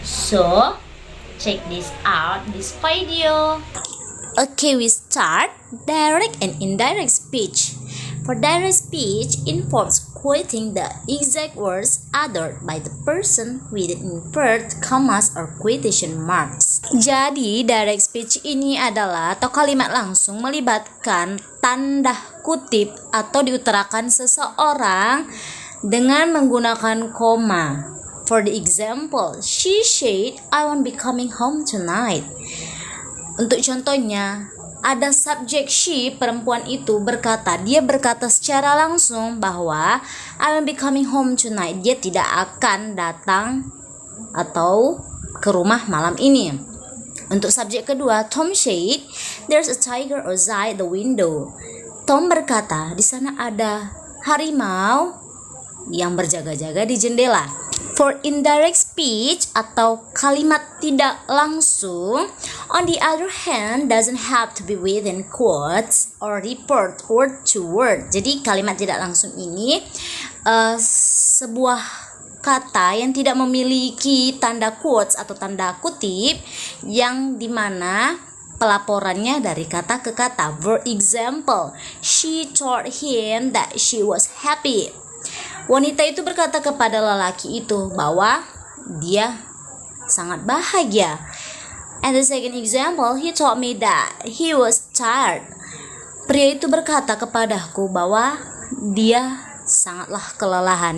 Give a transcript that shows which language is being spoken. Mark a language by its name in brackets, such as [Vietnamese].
[English] So, check this out, this video. Okay, we start direct and indirect speech. For direct speech involves quoting the exact words uttered by the person with inverted commas or quotation marks. [Indonesian] Jadi, direct speech ini adalah atau kalimat langsung melibatkan tanda kutip atau diutarakan seseorang dengan menggunakan koma. [English] For the example, she said, "I won't be coming home tonight." [Indonesian] Untuk contohnya, ada subjek she, perempuan itu dia berkata secara langsung bahwa [English] I will be coming home tonight. [Indonesian] Dia tidak akan datang atau ke rumah malam ini. Untuk subjek kedua, [English] Tom said, "There's a tiger outside the window." [Indonesian] Tom berkata, di sana ada harimau yang berjaga-jaga di jendela. [English] For indirect speech [Indonesian] atau kalimat tidak langsung, [English] on the other hand, doesn't have to be within quotes or report word to word. [Indonesian] Jadi kalimat tidak langsung ini sebuah kata yang tidak memiliki tanda quotes atau tanda kutip yang dimana pelaporannya dari kata ke kata. [English] For example, she told him that she was happy. [Indonesian] Wanita itu berkata kepada lelaki itu bahwa dia sangat bahagia. [English] And the second example, he told me that he was tired. [Indonesian] Pria itu berkata kepadaku bahwa dia sangatlah kelelahan.